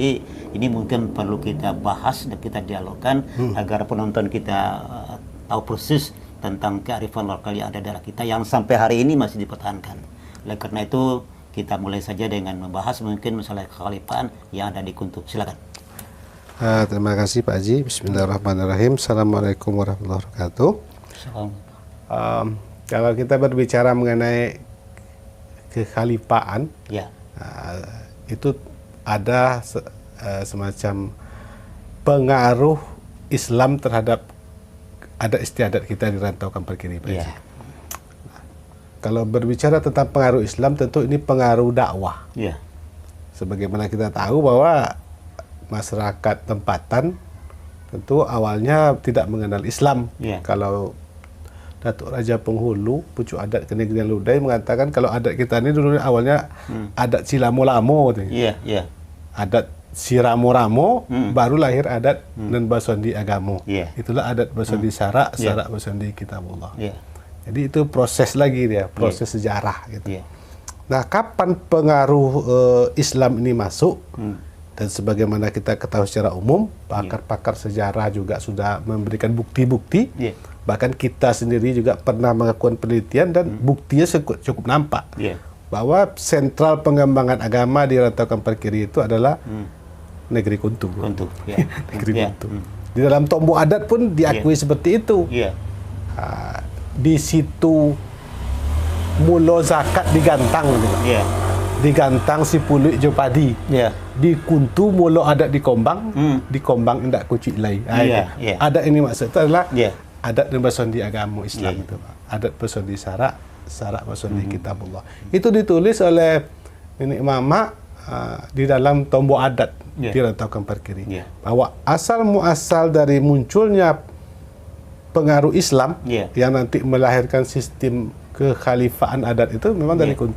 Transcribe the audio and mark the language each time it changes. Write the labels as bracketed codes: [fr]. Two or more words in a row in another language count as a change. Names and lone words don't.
[id] Jadi ini mungkin perlu kita bahas dan kita dialogkan agar penonton kita tahu persis tentang kearifan lokal yang ada di daerah kita yang sampai hari ini masih dipertahankan. Oleh karena itu kita mulai saja dengan membahas mungkin masalah kekhalifahan yang ada di Kuntu. Silakan. Terima kasih Pak Haji. [ar] بسم الله الرحمن الرحيم. السلام عليكم ورحمة الله وبركاته. [id] Kalau kita berbicara mengenai kekhalifahan, itu ada semacam pengaruh Islam terhadap adat istiadat kita di rantau Kampar Kiri, Pak Haji. Kalau berbicara tentang pengaruh Islam, tentu ini pengaruh dakwah. Sebagaimana kita tahu bahwa masyarakat tempatan tentu awalnya tidak mengenal Islam. Kalau Datuk Raja Penghulu, pucuk adat Kenegrian Ludai mengatakan kalau adat kita ini dulu awalnya adat Silamo-Lamo. [min] Adat Siramo-Ramo, baru lahir adat dan Basondi Agamo. Itulah adat Basondi Sarak, Sarak Basondi Kitabullah. [id] Jadi itu proses lagi dia, proses sejarah gitu. Nah, kapan pengaruh Islam ini masuk? Dan sebagaimana kita ketahui secara umum, pakar-pakar sejarah juga sudah memberikan bukti-bukti. Bahkan kita sendiri juga pernah melakukan penelitian dan buktinya cukup nampak bahwa sentral pengembangan agama di rantau Kampar Kiri itu adalah negeri Kuntu. Negeri Kuntu. Di dalam tombok adat pun diakui seperti itu. [min] Di situ mulo zakat digantang digantang si pulik jopadi di Kuntu mulo adat di Kombang di Kombang indak kucik lai adat ini [id] maksud itu adalah adat dan Basondi agama Islam itu Pak. [min] Adat Basondi Sarak, Sarak Basondi Kitabullah [id] itu ditulis oleh nenek mama di dalam tombok adat di rantau Kampar Kiri bahwa asal muasal dari munculnya pengaruh Islam yang nanti melahirkan sistem kekhalifahan adat itu memang dari Kuntu.